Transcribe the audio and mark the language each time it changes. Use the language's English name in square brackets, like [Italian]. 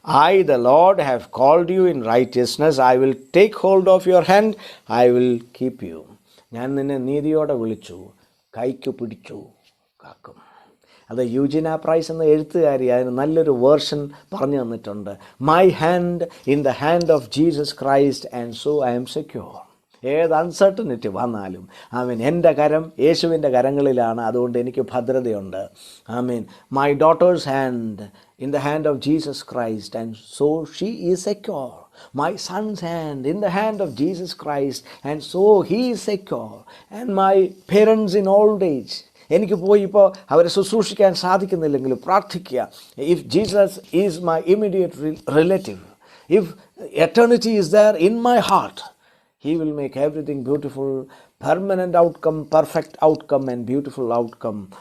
[English] I, the Lord, have called you in righteousness. I will take hold of your hand. I will keep you. [Malayalam] ഞാൻ നിന്നെ നീതിയോടെ വിളിച്ചു, കൈക്ക് പിടിച്ചു, കാക്കും. അത് യൂജിന പ്രൈസ് എന്ന എഴുത്തുകാരി അതിന് നല്ലൊരു വേർഷൻ പറഞ്ഞു തന്നിട്ടുണ്ട്. [English] My hand in the hand of Jesus Christ and so I am secure. [Malayalam] ഏത് അൺസർട്ടനിറ്റി വന്നാലും ആമീൻ എൻ്റെ കരം യേശുവിൻ്റെ കരങ്ങളിലാണ്, അതുകൊണ്ട് എനിക്ക് ഭദ്രതയുണ്ട്. ആമീൻ. [English] My daughter's hand in the hand of Jesus Christ and so she is secure. My son's hand in the hand of Jesus Christ and so he is secure. And my parents in old age, [Malayalam] എനിക്ക് പോയി ഇപ്പോൾ അവരെ ശുശ്രൂഷിക്കാൻ സാധിക്കുന്നില്ലെങ്കിലും പ്രാർത്ഥിക്കുക. [English] If Jesus is my immediate relative, if eternity is there in my heart, he will make everything beautiful. Permanent outcome, perfect outcome and beautiful outcome.